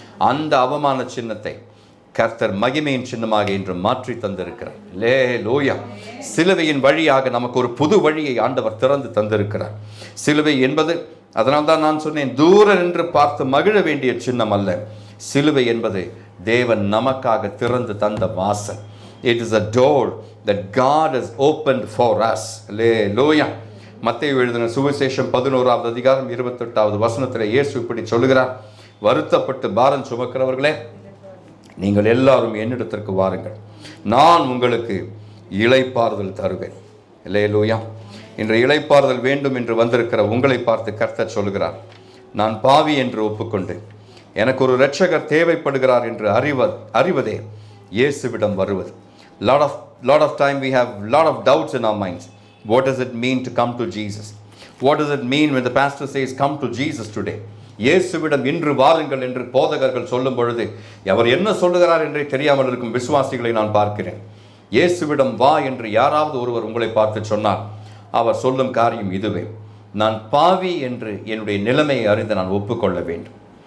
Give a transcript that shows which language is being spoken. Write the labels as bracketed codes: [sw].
[ta] அந்த அவமான சின்னத்தை கர்த்தர் மகிமையின் சின்னமாக இன்று மாற்றி தந்திருக்கிறார். அல்லேலூயா. சிலுவையின் வழியாக நமக்கு ஒரு புது வழியை ஆண்டவர் திறந்து தந்திருக்கிறார். சிலுவை என்பது, அதனால்தான் நான் சொன்னேன், தூர நின்று பார்த்து மகிழ வேண்டிய சின்னம் அல்ல. சிலுவை என்பது தேவன் நமக்காக திறந்து தந்த வாசல். [en] It is a door that God has opened for us. Hallelujah. [ta] மத்தேயு எழுதின சுவிசேஷம் 11வது அதிகாரம் 28வது வசனத்தில் இயேசு இப்படி சொல்லுகிறார், வருத்தப்பட்டு பாரம் சுமக்கிறவர்களே, நீங்கள் எல்லாரும் என்னிடத்திற்கு வாருங்கள், நான் உங்களுக்கு இளைப்பாறுதல் தருவேன். ஹல்லேலூயா. இன்று இளைப்பாறுதல் வேண்டும் என்று வந்திருக்கிற உங்களை பார்த்து கர்த்தர் சொல்லுகிறார், நான் பாவி என்று ஒப்புக்கொண்டு எனக்கு ஒரு இரட்சகர் தேவைப்படுகிறார் என்று அறிவதே இயேசுவிடம் வருவது. [en] Lot of time we have lot of doubts in our minds. What does it mean to come to Jesus? What does it mean when the pastor says come to Jesus today? [ta] இயேசுவிடம் இன்று வாருங்கள் என்று போதகர்கள் சொல்லும் பொழுது அவர் என்ன சொல்லுகிறார் என்றே தெரியாமல் இருக்கும் விசுவாசிகளை நான் பார்க்கிறேன். இயேசுவிடம் வா என்று யாராவது ஒருவர் உங்களை பார்த்து சொன்னார், அவர் சொல்லும் காரியம் இதுவே, நான் பாவி என்று என்னுடைய நிலைமையை அறிந்து நான் ஒப்புக்கொள்ள வேண்டும்.